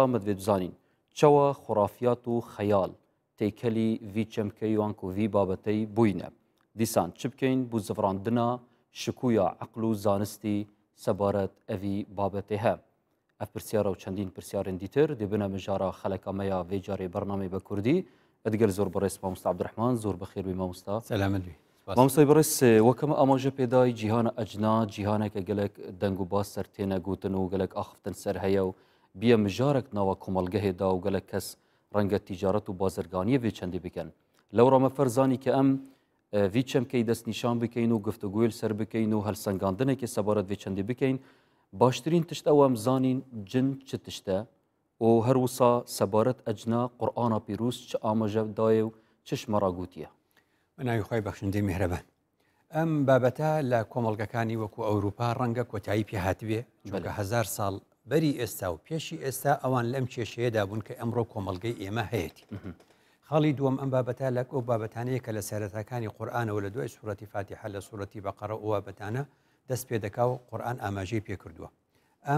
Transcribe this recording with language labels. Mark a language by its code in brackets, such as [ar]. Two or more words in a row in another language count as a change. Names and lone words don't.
[ku] me divê bizanîn çawa xurafiyat û xeyal têkelî vî çemkeyî wan ku vî babeteyî bûyne dîsan çi bikeyn bû zivrandina şikûya eql û zanistî sebaret evî babetê he ev pirsyara û çendîn pirsyarên dîtir dibine mijara xeleka me ya vê carê bernamê be Kurdî edgel zor birês Mamoste Abdurrahman zor bixêr bî Mamoste سلامت بی Mamoste birês wekeme amaje pêdayî cîhana ecna cîhaneke gelek deng û baz ser têne gotin û gelek axiftin ser heye û biye mijarek nava komelgehê da û gelek kes renge tîcaret û bazirganiyê vê çendê bikin lewra me ferzanî ki em vî çemkeyî destnîşan bikeyn û guftugûyê li ser bikeyn û helsengandinekê sebaret vê çendê bikeyn baştirîn tişt ew em zanîn cin çi tişt e û her wisa sebaret ecna Qur'ana pîrûz çi amaje daye û çiş me ra gotiye [ckb] ناوی خۆی بەخشندەی میهرەبان ئەم بابەتە لە کۆمەڵگەکانی وەکو ئەوروپا ڕەنگە کۆتایی پێ هاتوێ چونکە هەزار ساڵ بەری ئێستا و پێشی ئێستا ئەوان لەم کێشەیەدا بوون کە ئەمڕۆ کۆمەڵگەی ئێمە هەیەی خاڵی دووەم ئەم بابەتە لە ئەو بابەتانەیە کە لە سەرەتاکانی قورئانەوە لە دوای سوورەتی فاتیحە لە سوورەتی بەقەرە ئەو بابەتانە دەست پێ دەکا و قورئان ئاماژەی پێ کردووە ئەم